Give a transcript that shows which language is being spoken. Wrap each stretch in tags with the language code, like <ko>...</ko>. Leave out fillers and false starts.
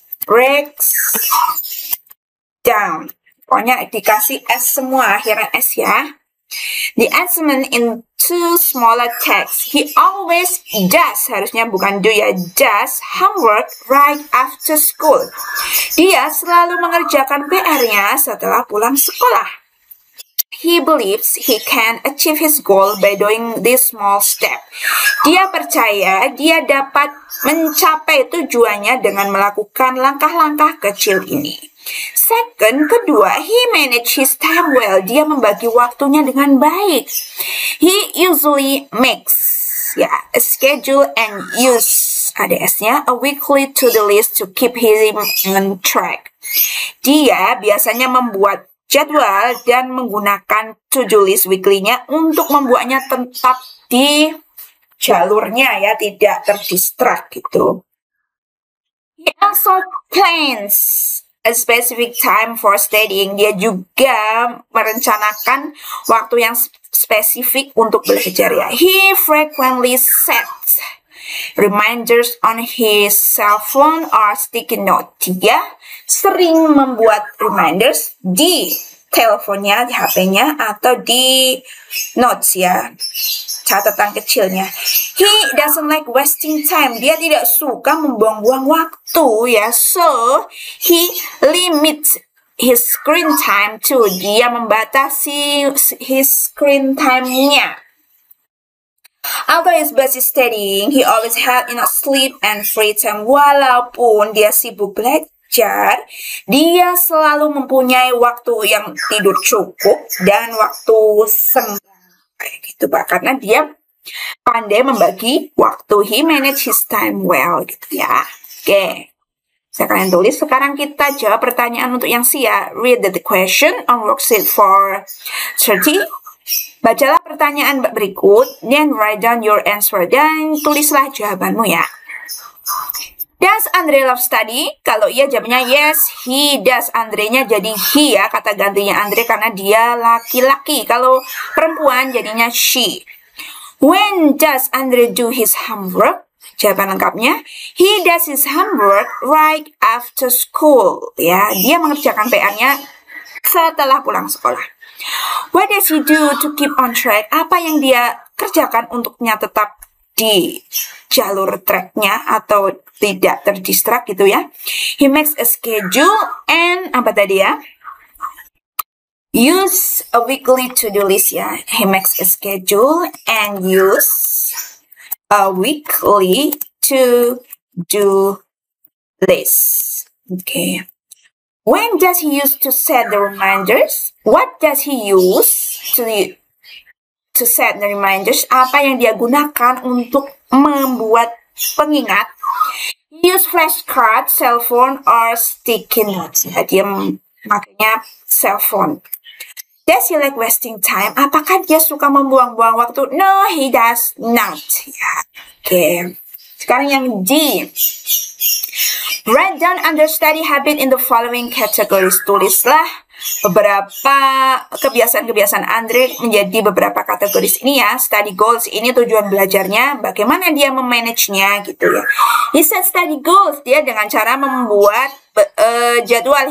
<en>Breaks down.</en> <id>Pokoknya dikasih S semua, akhiran S ya.</id> <en>The assignment into smaller text. He always does,</en> <id>harusnya bukan do ya,</id> <en>does homework right after school.</en> <id>Dia selalu mengerjakan PR-nya setelah pulang sekolah.</id> <en>He believes he can achieve his goal by doing this small step.</en> <id>Dia percaya dia dapat mencapai tujuannya dengan melakukan langkah-langkah kecil ini.</id> <en>Second,</en> <id>kedua,</id> <en>he manage his time well.</en> <id>Dia membagi waktunya dengan baik.</id> <en>He usually makes a schedule and use,</en> <id>ada S-nya,</id> <en>a weekly to-do list to keep him on track.</en> <id>Dia biasanya membuat jadwal dan menggunakan to-do list weekly-nya untuk membuatnya tetap di jalurnya ya, tidak terdistract gitu.</id> <en>He also plans a specific time for studying.</en> <id>Dia juga merencanakan waktu yang spesifik untuk belajar ya.</id> <en>He frequently sets reminders on his cell phone or sticky note.</en> <id>Dia sering membuat reminders di teleponnya, di HP-nya, atau di notes ya, catatan kecilnya.</id> <en>He doesn't like wasting time.</en> <id>Dia tidak suka membuang-buang waktu ya.</id> <en>So, he limits his screen time too.</en> <id>Dia membatasi</id> <en>his screen time-nya. Although he's busy studying, he always had enough sleep and free time.</en> <id>Walaupun dia sibuk belajar, dia selalu mempunyai waktu yang tidur cukup dan waktu senggang. Kayak gitu Pak, karena dia pandai membagi waktu.</id> <en>He manage his time well</en> <id>gitu ya. Oke, saya kalian tulis. Sekarang kita jawab pertanyaan untuk yang C ya.</id> <en>Read the question on worksheet 430.</en> <id>Bacalah pertanyaan berikut,</id> <en>then write down your answer,</en> <id>dan tulislah jawabanmu ya.</id> <en>Does Andre love study?</en> <id>Kalau iya jawabnya</id> <en>yes, he does.</en> <id>Andre-nya jadi he ya, kata gantinya Andre karena dia laki-laki. Kalau perempuan jadinya</id> <en>she. When does Andre do his homework?</en> <id>Jawaban lengkapnya,</id> <en>he does his homework right after school.</en> <id>Ya, dia mengerjakan PR-nya setelah pulang sekolah.</id> <en>What does he do to keep on track?</en> <id>Apa yang dia kerjakan untuknya tetap di jalur tracknya atau tidak terdistract gitu ya.</id> <en>He makes a schedule and</en> <id>apa tadi ya?</id> <en>Use a weekly to-do list ya. He makes a schedule and use a weekly to-do list. Okay. When does he use to set the reminders? What does he use to set the reminders?</en> <id>Apa yang dia gunakan untuk membuat pengingat?</id> <en>He use flashcard, cell phone, or sticky notes.</en> <id>Ya, dia makanya cell phone.</id> <en>Does he like wasting time?</en> <id>Apakah dia suka membuang-buang waktu?</id> <en>No, he does not. Ya, okay.</en> <id>Sekarang yang D.</id> <en>Write down understudy habit in the following categories.</en> <id>Tulislah beberapa kebiasaan-kebiasaan Andre menjadi beberapa kategoris ini ya. Study goals ini tujuan belajarnya, bagaimana dia memanagenya gitu ya.</id> <en>He set study goals,</en> <id>dia dengan cara membuat jadwal.</id>